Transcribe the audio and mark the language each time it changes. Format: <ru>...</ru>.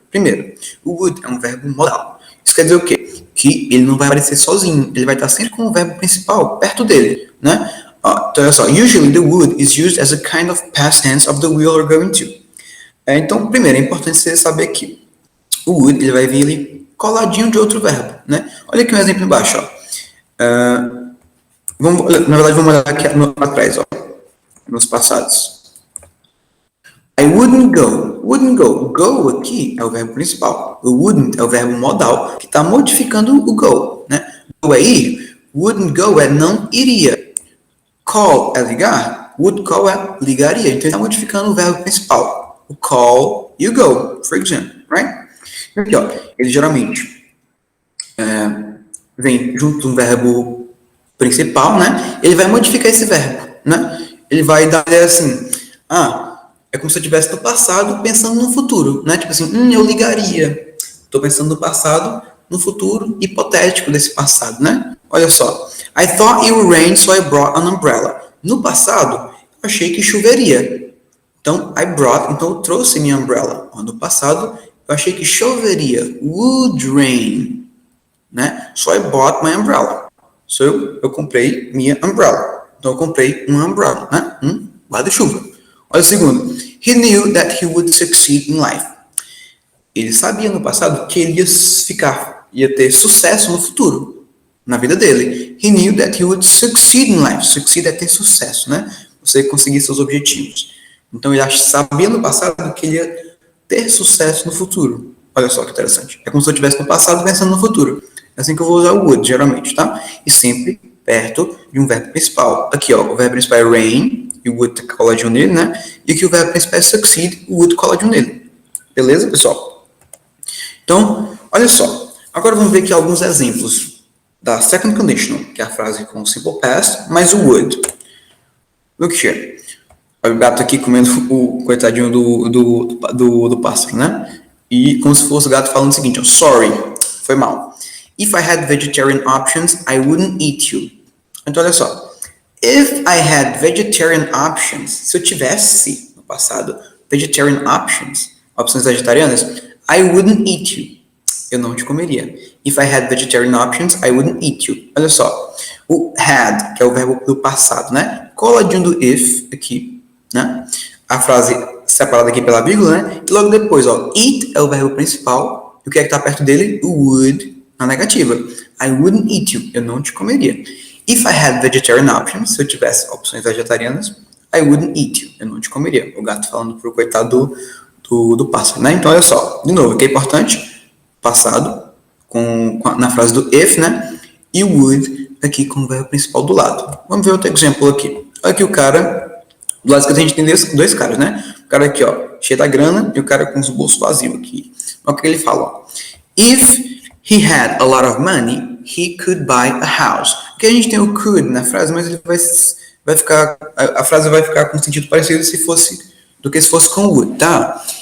<pt>Primeiro, o would é um verbo modal. Isso quer dizer o quê? Que ele não vai aparecer sozinho, ele vai estar sempre com o verbo principal perto dele, né? Então, olha só.</pt> <en>Usually the would is used as a kind of past tense of the will or going to.</en> <pt>Então, primeiro, é importante você saber que o would ele vai vir ali coladinho de outro verbo, né? Olha aqui um exemplo embaixo, ó. Na verdade, vamos olhar aqui atrás, ó, nos passados.</pt> <en>I wouldn't go. Wouldn't go. Go</en> <pt>aqui é o verbo principal. O wouldn't é o verbo modal que está modificando o go, né? Go é ir. Wouldn't go é não iria. Call é ligar. Would call é ligaria. Então, ele está modificando o verbo principal. O call e o go,</pt> <en>for example, right?</en> <pt>Aqui, ó, ele geralmente vem junto de um verbo principal, né? Ele vai modificar esse verbo, né? Ele vai dar assim, é como se eu estivesse no passado pensando no futuro, né? Tipo assim, eu ligaria. Estou pensando no passado, no futuro hipotético desse passado, né? Olha só.</pt> <en>I thought it would rain, so I brought an umbrella.</en> <pt>No passado, eu achei que choveria. Então, então eu trouxe minha umbrella. No passado, eu achei que choveria.</pt> <en>Would rain, né? So I bought my umbrella.</en> <pt>So eu comprei minha umbrella. Então eu comprei uma umbrella, né? Um guarda-chuva. Olha o segundo.</pt> <en>He knew that he would succeed in life.</en> <pt>Ele sabia no passado que ele ia ter sucesso no futuro, na vida dele.</pt> <en>He knew that he would succeed in life.</en> <pt>Succeed é ter sucesso, né? Você conseguir seus objetivos. Então ele sabia no passado que ele ia ter sucesso no futuro. Olha só que interessante. É como se eu estivesse no passado pensando no futuro. É assim que eu vou usar o would, geralmente, tá? E sempre perto de um verbo principal. Aqui, ó, o verbo principal é rain, e o would coladinho nele, né? E aqui o verbo principal é succeed, o would coladinho nele. Beleza, pessoal? Então, olha só. Agora vamos ver aqui alguns exemplos da second conditional, que é a frase com o simple past, mais o would.</pt> <en>Look here.</en> <pt>Olha o gato aqui comendo o coitadinho do pássaro, né? E como se fosse o gato falando o seguinte, ó, sorry, foi mal.</pt> <en>If I had vegetarian options, I wouldn't eat you.</en> <pt>Então, olha só.</pt> <en>If I had vegetarian options,</en> <pt>se eu tivesse, no passado, vegetarian opções vegetarianas,</pt> <en>I wouldn't eat you.</en> <pt>Eu não te comeria.</pt> <en>If I had vegetarian options, I wouldn't eat you.</en> <pt>Olha só. O had, que é o verbo do passado, né? Coladinho do if aqui, né? A frase separada aqui pela vírgula, né? E logo depois, ó, eat é o verbo principal. E o que é que tá perto dele? O would na negativa. I wouldn't eat you. Eu não te comeria.</pt> <en>If I had vegetarian options,</en> <pt>se eu tivesse opções vegetarianas,</pt> <en>I wouldn't eat you.</en> <pt>Eu não te comeria. O gato falando pro coitado do pássaro, né? Então, olha só. De novo, o que é importante? Passado, na frase do if, né? E would aqui com o verbo principal do lado. Vamos ver outro exemplo aqui. Olha aqui o cara. Do lado esquerdo a gente tem dois caras, né? O cara aqui, ó, cheio da grana, e o cara com os bolsos vazios aqui. Olha o que ele fala, ó.</pt> <en>If he had a lot of money, he could buy a house.</en> <pt>Aqui a gente tem o could na frase, mas ele vai ficar, a frase vai ficar com sentido parecido do que se fosse com would, tá?</pt>